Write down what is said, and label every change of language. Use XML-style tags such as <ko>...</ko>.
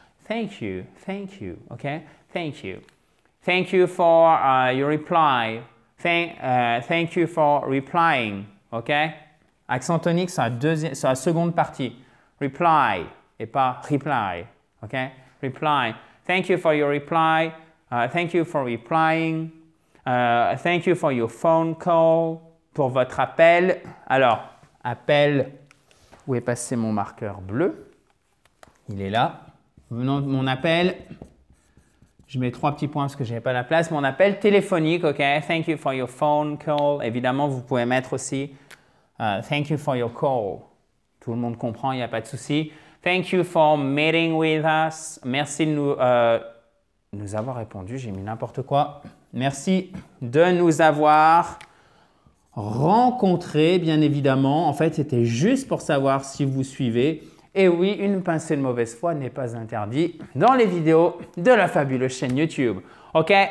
<en>Thank you, ok? Thank you. Thank you for your reply. Thank you for replying. OK?</en> <fr>Accent tonique sur la seconde partie.</fr> <en>Reply</en> <fr>et pas</fr> <en>reply. OK? Reply. Thank you for your reply. Thank you for replying. Thank you for your phone call.</en> <fr>Pour votre appel. Alors, appel. Où est passé mon marqueur bleu? Il est là. Mon appel. Je mets 3 petits points parce que je n'avais pas la place. Mon appel téléphonique, OK?</fr> <en>Thank you for your phone call.</en> <fr>Évidemment, vous pouvez mettre aussi</fr> <en>thank you for your call.</en> <fr>Tout le monde comprend, il n'y a pas de souci.</fr> <en>Thank you for meeting with us.</en> <fr>Merci de nous avoir répondu. J'ai mis n'importe quoi. Merci de nous avoir rencontrés, bien évidemment. En fait, c'était juste pour savoir si vous suivez. Et oui, une pincée de mauvaise foi n'est pas interdite dans les vidéos de la fabuleuse chaîne YouTube. OK?</fr>